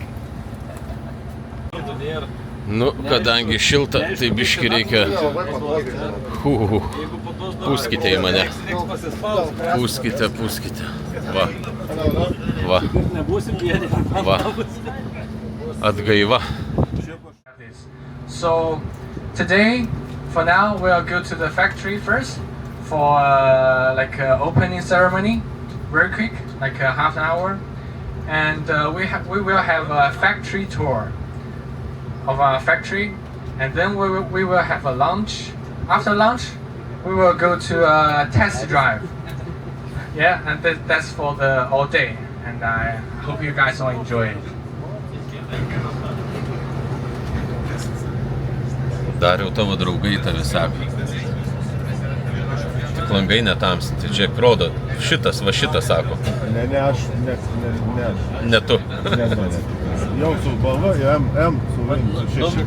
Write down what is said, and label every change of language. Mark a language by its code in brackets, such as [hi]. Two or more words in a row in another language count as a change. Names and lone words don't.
[lt] Kadangi šilta, tai biški reikia... Pūskite į mane. Pūskite. Va. Atgaiva. [en] So today, for now, we'll go to the factory first for opening ceremony, very quick, like half an hour, and we will have a factory tour of our factory, and then we will have a lunch. After lunch, we will go to a test drive. Yeah, and that's for the all day, and I hope you guys all enjoy it. [lt] Dariau, tavo draugai tave sako. Tik langai netamsinti, čia rodo, šitas sako. Ne, aš, ne tu. Ne. Jau su balva, M, su 6.